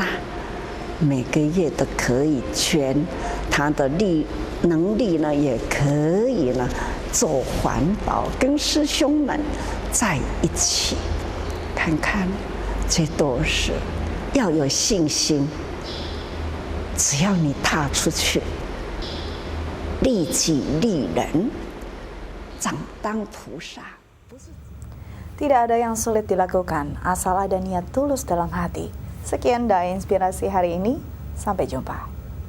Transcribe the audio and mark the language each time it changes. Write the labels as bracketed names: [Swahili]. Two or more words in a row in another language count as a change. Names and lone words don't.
[Chinese] 每个月都可以捐，他的能力呢，也可以呢做环保，跟师兄们在一起，看看，这都是要有信心。只要你踏出去，利己利人，长当菩萨。 [Indonesian] Tidak ada yang sulit dilakukan, asal ada niat tulus dalam hati. Sekian Dai Inspirasi hari ini, sampai jumpa.